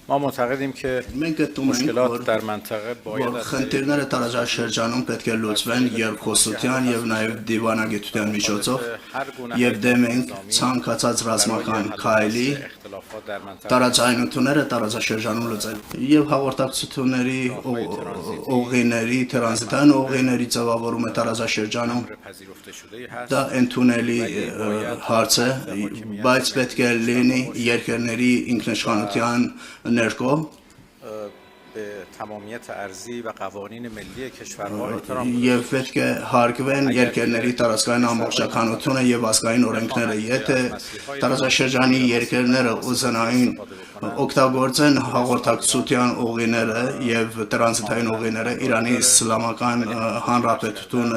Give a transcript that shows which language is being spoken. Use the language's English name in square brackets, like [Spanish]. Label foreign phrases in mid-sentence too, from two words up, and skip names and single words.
[Persian] ما معتقدیم که مشکلات در منطقه باید [Armenian] խնդիրները տարածաշրջանում պետք է լուծվեն երկխոսության եւ նաեւ դիվանագիտության միջոցով եւ դեմ ենք ցանկացած ռազմական քայլի տարածայնությունները տարածաշրջանում լուծել եւ հաղորդակցությունների ուղիների տրանզիտային ուղիների ձևավորումը տարածաշրջանում դա ընդունելի հարց է բայց պետք է լինի երկրների ինքնիշխանության ներքո [Persian] تمامیت ارضی و قوانین ملی کشورها احترام [Armenian] եւ պետք է հարգվեն երկրների տարածքային ամբողջականությունը եւ ազգային օրենքները եթե տարածաշրջանի երկրները ուզենային օգտագործեն հաղորդակցության ուղիները եւ տրանզիտային ուղիները Իրանի Իսլամական Հանրապետությունը